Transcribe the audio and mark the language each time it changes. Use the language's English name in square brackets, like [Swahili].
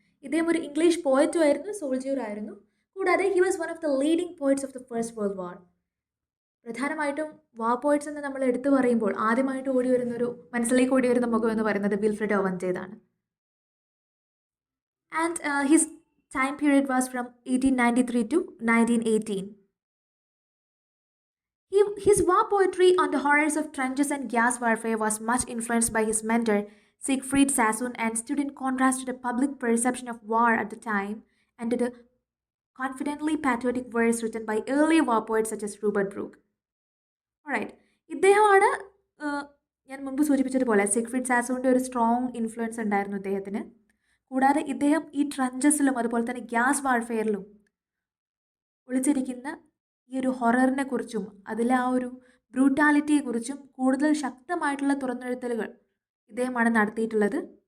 [Malayalam] ഇദ്ദേഹം ഒരു ഇംഗ്ലീഷ് പോയറ്റും ആയിരുന്നു, സോൾജിയർ ആയിരുന്നു. കൂടാതെ [English] He was one of the leading poets of the First World War. [Malayalam] പ്രധാനമായിട്ടും വാ പോയറ്റ്സ് എന്ന് നമ്മൾ എടുത്തു പറയുമ്പോൾ ആദ്യമായിട്ട് മനസ്സിലേക്ക് ഓടി വരുന്ന മുഖം എന്ന് പറയുന്നത് Wilfred ഓവൻ്റേതാണ്. [English] And his time period was from 1893 to 1918. His war poetry on the horrors of trenches and gas warfare was much influenced by his mentor Siegfried Sassoon and stood in contrast to the public perception of war at the time and to the confidently patriotic verse written by early war poets such as Rupert Brooke. Alright, [Malayalam] ഇദ്ദേഹമാണ് ഞാൻ മുമ്പ് സൂചിപ്പിച്ചതുപോലെ സിഗ്ഫ്രിഡ് സാസോണിൻ്റെ ഒരു strong influence ഉണ്ടായിരുന്നു ഇദ്ദേഹത്തിന്. കൂടാതെ ഇദ്ദേഹം ഈ ട്രഞ്ചസിലും അതുപോലെ തന്നെ ഗ്യാസ് വാർഫെയറിലും ഒളിച്ചിരിക്കുന്ന ഈ ഒരു ഹൊററിനെ കുറിച്ചും അതിലെ ആ ഒരു ബ്രൂട്ടാലിറ്റിയെക്കുറിച്ചും കൂടുതൽ ശക്തമായിട്ടുള്ള തുറന്നെഴുത്തലുകൾ ഇദ്ദേഹമാണ് നടത്തിയിട്ടുള്ളത്.